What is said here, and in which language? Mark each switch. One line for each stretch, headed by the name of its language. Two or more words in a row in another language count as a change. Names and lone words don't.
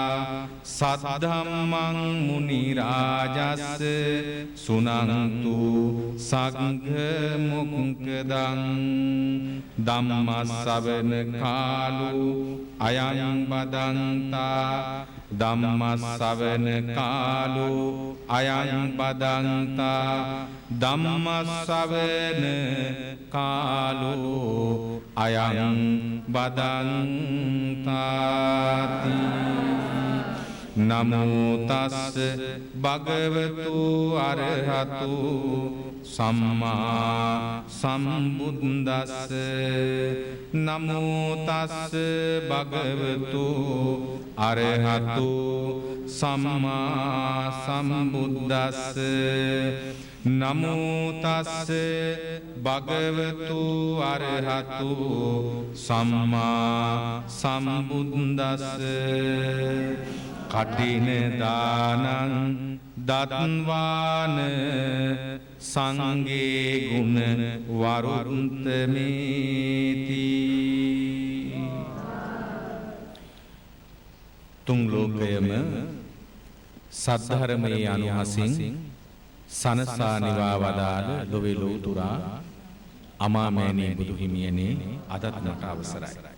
Pali: සද්ධම්මං මුනි රාජස්ස සුනන්තු සංඝ මොක්ඛදං ධම්මස්සවන කාලෝ අයං බදන්තා ධම්මස්සවන කාලෝ අයං බදන්තා ධම්මස්සවන කාලෝ අයං බදන්තාති නමෝ තස්ස භගවතු අරහතු සම්මා සම්බුද්දස්ස නමෝ තස්ස භගවතු අරහතු සම්මා සම්බුද්දස්ස නමෝ තස්ස භගවතු අරහතු සම්මා සම්බුද්දස්ස කටින දානං දත්වාන සංගේ ගුණ වරුත්තමේති
Sinhala: තුන් ලෝකයම සද්ධර්මයේ අනුහසින් සනසා නිවා වදාළ ලොවේ ලෝතුරා අමාමෑණී බුදු හිමියනේ අදත් මට අවසරයි.